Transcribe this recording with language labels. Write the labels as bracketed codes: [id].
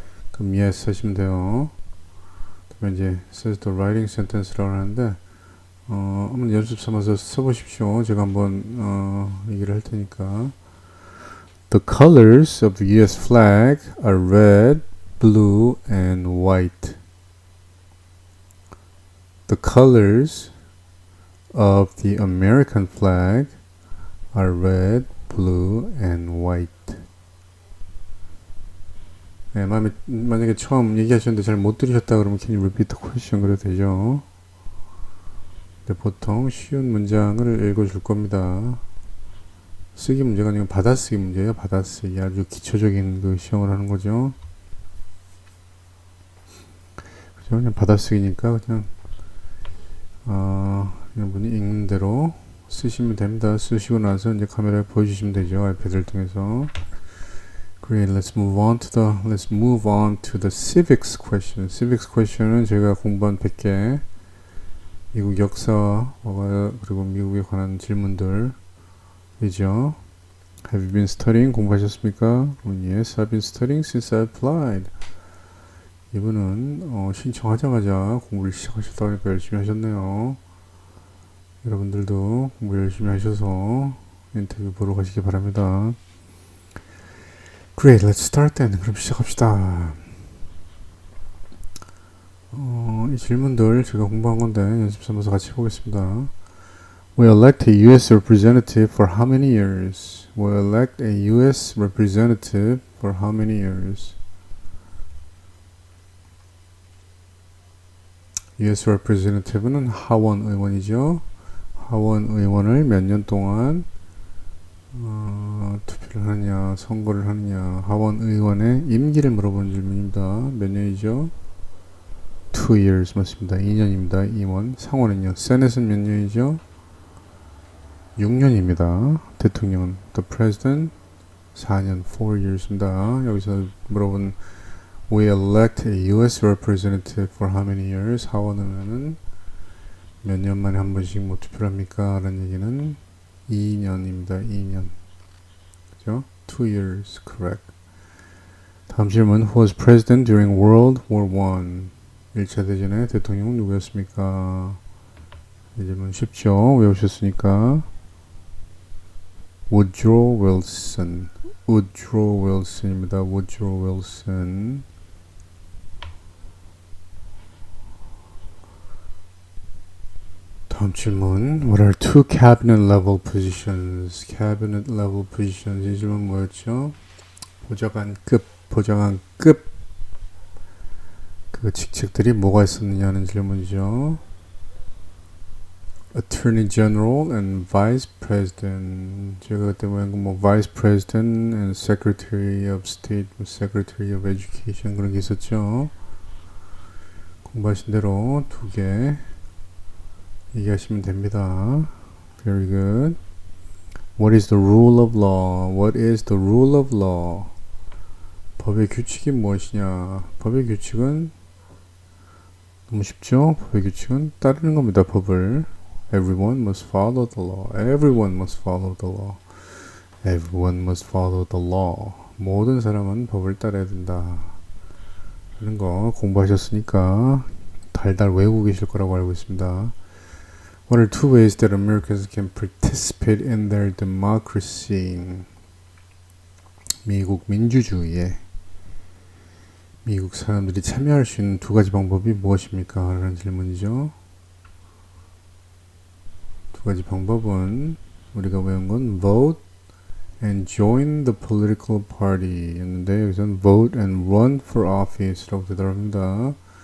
[ko] 그럼 yes 하시면 돼요. 그러면 이제 [en] says the writing sentence [ko] 라고 하는데 한번 연습 삼아서 써보십시오. 제가 한번 얘기를 할 테니까. [en] The colors of the US flag are red, blue, and white. The colors of the American flag are red, blue, and white. [ko] 네, 만약에 처음 얘기하셨는데 잘 못 들으셨다 그러면 [en] can you repeat the question [ko] 그래도 되죠. 근데 보통 쉬운 문장을 읽어줄 겁니다. 쓰기 문제가 아니고 받아쓰기 문제예요. 받아쓰기 아주 기초적인 그 시험을 하는 거죠. 그죠? 그냥 받아쓰기니까 그냥 여러분이 읽는 대로 쓰시면 됩니다. 쓰시고 나서 이제 카메라에 보여주시면 되죠. 아이패드를 통해서. Great. [en] Let's move on to the civics question. [ko] civics question은 제가 공부한 100개 미국 역사 그리고 미국에 관한 질문들 이죠. [en] Have you been studying? [ko] 공부하셨습니까? [en] Yes, I've been studying since I applied. [ko] 이분은 신청하자마자 공부를 시작하셨다고 하니까 열심히 하셨네요. 여러분들도 공부 열심히 하셔서 인터뷰 보러 가시기 바랍니다. [en] Great, let's start then. [ko] 그럼 시작합시다. 이 질문들 제가 공부한 건데 연습 삼아서 같이 해보겠습니다. [en] We elect a U.S. representative for how many years? We elect a U.S. representative for how many years? [ko] US representative는 하원 의원이죠. 하원 의원을 몇 년 동안 투표를 하느냐, 선거를 하느냐, 하원 의원의 임기를 물어보는 질문입니다. 몇 년이죠? [en] 2 years [ko] 맞습니다. 2년입니다. 2원. 상원은요. 세넷은 몇 년이죠? 6년입니다. 대통령은 the president 4년 [en] 4 years [ko] 입니다. 여기서 물어본 [en] we elect a US representative for how many years? [ko] 하원 의원은 몇 년 만에 한 번씩 뭐 투표를 합니까? 라는 얘기는 2년입니다. 2년. 그죠? [en] 2 years, correct. [ko] 다음 질문. [en] Who was president during World War I? [ko] 1차 대전의 대통령은 누구였습니까? 이 질문 쉽죠? 외우셨으니까. Woodrow Wilson. Woodrow Wilson입니다. [en] Woodrow Wilson. [ko] 다음 질문. [en] What are two cabinet level positions? Cabinet level positions. [ko] 이 질문 뭐였죠? 보좌관급 그 직책들이 뭐가 있었느냐는 질문이죠. [en] Attorney General and Vice President. [ko] 제가 그때 뭐 Vice President and Secretary of State, Secretary of Education 그런 게 있었죠. 공부하신 대로 두 개 얘기하시면 됩니다. [en] Very good. What is the rule of law? What is the rule of law? [ko] 법의 규칙이 무엇이냐? 법의 규칙은 너무 쉽죠? 법의 규칙은 따르는 겁니다. 법을. [en] Everyone must follow the law. Everyone must follow the law. Everyone must follow the law. [ko] 모든 사람은 법을 따라야 된다. 하는 거 공부하셨으니까 달달 외우고 계실 거라고 알고 있습니다. [en] What are two ways that Americans can participate in their democracy? [ko] 미국 민주주의에 미국 사람들이 참여할 수 있는 두 가지 방법이 무엇입니까? 라는 질문이죠. 두 가지 방법은 우리가 외운 건 [en] vote and join the political party [ko] 였는데 여기서는 [en] vote and run for office [ko] 라고 되더랍니다.